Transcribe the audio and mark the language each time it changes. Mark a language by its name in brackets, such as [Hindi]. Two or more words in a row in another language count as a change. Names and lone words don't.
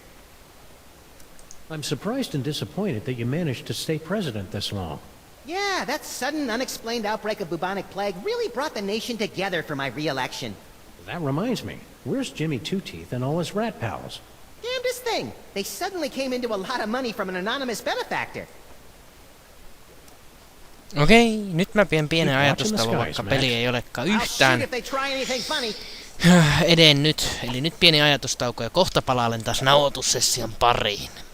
[English] I'm surprised and disappointed that you managed to stay president this long. Yeah, that sudden, unexplained outbreak of bubonic plague really brought the nation together for my re-election. That reminds me, where's Jimmy Two-Teeth and all his rat pals? Damnedest thing! They suddenly came into a lot of money from an anonymous benefactor. [Finnish] Okei, nyt mä pidän pienen [English] Keep watching the [Finnish] ajatustauon, [English] skies, [Finnish] vaikka [English] Max. [Finnish] peli ei olekaan [English] I'll shoot [Finnish] yhtään [English] if they try anything funny. [Finnish] edennyt. Eli nyt pieni ajatustauko ja kohta palailen taas nauhoitussession pariin.